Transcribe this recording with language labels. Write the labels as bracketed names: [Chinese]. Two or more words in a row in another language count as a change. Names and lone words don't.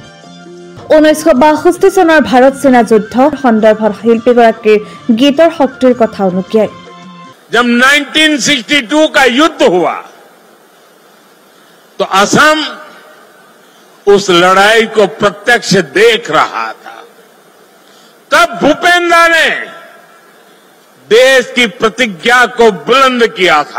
[Assamese] 1962 চনৰ ভাৰত চীনা যুদ্ধ সন্দৰ্ভত শিল্পীগৰাকীৰ গীতৰ শক্তিৰ কথা উনুকিয়ায়। [Hindi] जब 1962 का युद्ध हुआ तो असम उस लड़ाई को प्रत्यक्ष देख रहा था। तब भूपेंद्र ने देश की प्रतिज्ञा को बुलंद किया था।